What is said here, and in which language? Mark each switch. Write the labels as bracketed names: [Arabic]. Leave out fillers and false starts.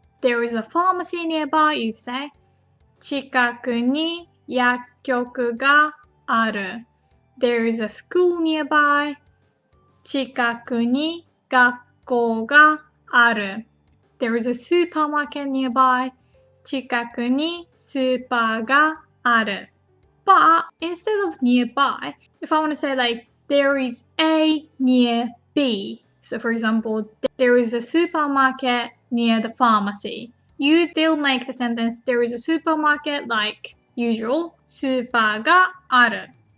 [English] There is a pharmacy nearby, you'd say [Japanese] 近くに薬局がある. [English] there is a school nearby. [Japanese] 近くに学校がある。 [English] There is a supermarket nearby. [Japanese] 近くにスーパーがある。 [English] But instead of nearby, if I want to say like there is A near B, so for example, there is a supermarket near the pharmacy, you still make the sentence there is a supermarket like usual, [Japanese] スーパーがある.